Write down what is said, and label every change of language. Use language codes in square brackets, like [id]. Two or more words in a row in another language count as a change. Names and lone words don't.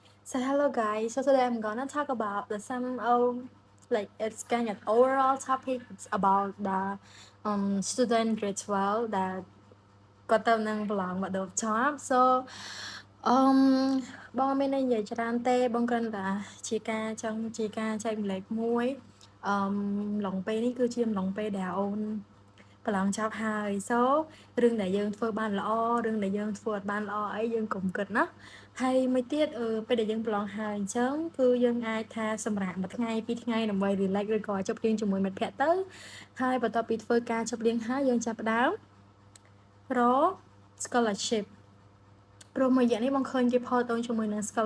[en] So hello guys, so today I'm gonna talk about the some like it's kind of overall topic. It's about the student grade 12 that [km] គាត់ទៅនឹងប្រឡងមកដល់ចប់ so អឺបងមាននិយាយច្រើនទេបងគ្រាន់តែជាការចង់ជាការចែកម្លែក មួយឡុងពេលនេះគឺជាឡុងពេលដែលអូនប្រឡងចប់ហើយ so រឿងដែលយើងធ្វើបានល្អរឿងដែលយើងធ្វើអត់បានល្អអីយើងកុំគិតណាហើយមួយទៀតពេលដែលយើងប្រឡងហើយអញ្ចឹងគឺយើងអាចថាសម្រាប់មួយថ្ងៃពីរថ្ងៃដើម្បី relax ឬក៏ជប់លៀងជាមួយមិត្តភ័ក្តិទៅហើយបន្ទាប់ពីធ្វើការជប់លៀងហើយយើងចាប់ផ្ដើមរក scholarship ព្រោះមួយរយៈនេះបងឃើញគេផុសទៅជាមួយនឹង